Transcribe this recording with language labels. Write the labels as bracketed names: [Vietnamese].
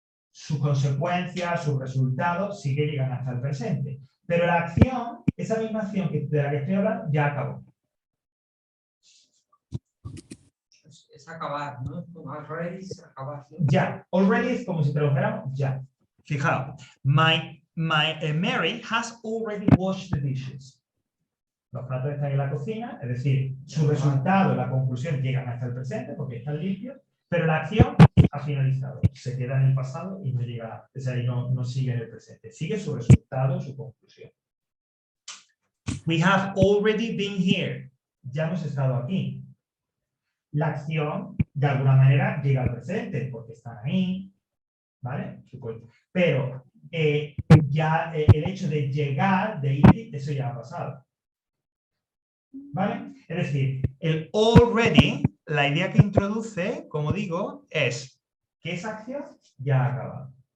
[Spanish] Sus consecuencias, sus resultados sí que llegan hasta el presente. Pero la acción, esa misma acción de la que estoy hablando, ya acabó. Es acabar, ¿no? Como already es acabar. Ya. Already es como si tradujéramos ya. Fijaos. [English] Mary has already washed the dishes. [Spanish] Los platos están en la cocina, es decir, su resultado, la conclusión llegan hasta el presente porque están limpios, pero la acción ha finalizado, se queda en el pasado y no llega, o sea, no sigue en el presente, sigue su resultado, su conclusión. [English] We have already been here. [Spanish] Ya hemos estado aquí. La acción, de alguna manera, llega al presente porque están ahí, ¿vale? Pero ya el hecho de llegar, de ir, eso ya ha pasado. ¿Vale? Es decir, el already, la idea que introduce, como digo, es que esa acción ya ha acabado.